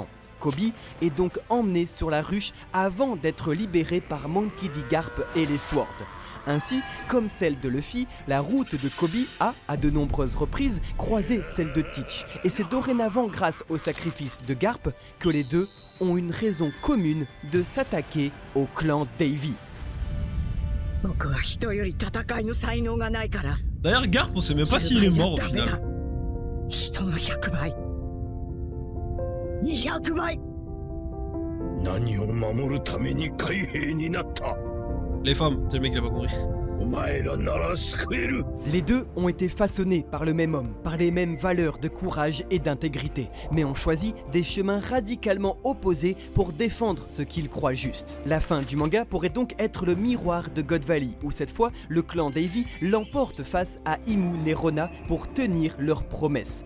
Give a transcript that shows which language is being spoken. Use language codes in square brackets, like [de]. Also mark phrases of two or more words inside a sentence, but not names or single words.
[fr] Kobe est donc emmené sur la ruche avant d'être libéré par Monkey D. Garp et les Swords. Ainsi, comme celle de Luffy, la route de Kobe a, à de nombreuses reprises, croisé celle de Teach. Et c'est dorénavant grâce au sacrifice de Garp que les deux ont une raison commune de s'attaquer au clan Davy. [ja] 僕は人より戦いの才能がないから [fr] D'ailleurs, Garp, on sait même pas s'il est mort au final. [ja] 人の100倍200倍何を守るために海兵になった。 [fr] Les femmes, c'est le mec qui l'a pas compris. [ja] お前らなら救える。 [fr] Les deux ont été façonnés par le même homme, par les mêmes valeurs de courage et d'intégrité, mais ont choisi des chemins radicalement opposés pour défendre ce qu'ils croient juste. La fin du manga pourrait donc être le miroir de God Valley, où cette fois, le clan Davy l'emporte face à Imu Nerona pour tenir leurs promesses.